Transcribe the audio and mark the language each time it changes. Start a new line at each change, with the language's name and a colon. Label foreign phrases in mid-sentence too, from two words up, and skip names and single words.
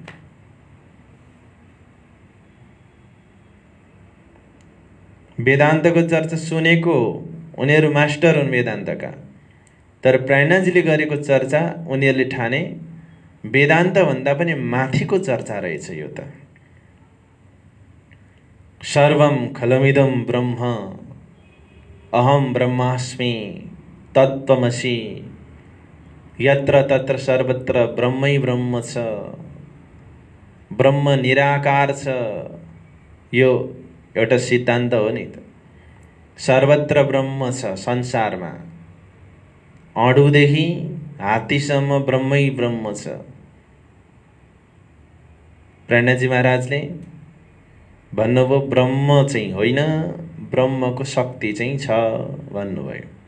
Nepali: वेदान्तको चर्चा सुनेको उनीहरू मास्टर हुन् वेदान्तका, तर प्राणजीले गरेको चर्चा उनीहरूले ठाने वेदान्त भन्दा पनि माथिको चर्चा रहेछ यो त।
Sanskrit: सर्वम खलमिदं ब्रह्म अहम ब्रह्मास्मि तत्त्वमसि,
Nepali: यत्र तत्र सर्वत्र ब्रह्मै ब्रह्म छ, ब्रह्म निराकार छ। यो एउटा सिद्धान्त हो नि त। सर्वत्र ब्रह्म छ संसारमा, अणुदेखि हात्तीसम्म ब्रह्मै ब्रह्म छ। प्राणजी महाराजले भन्नुभयो ब्रह्म चाहिँ होइन, ब्रह्मको शक्ति चाहिँ छ भन्नुभयो।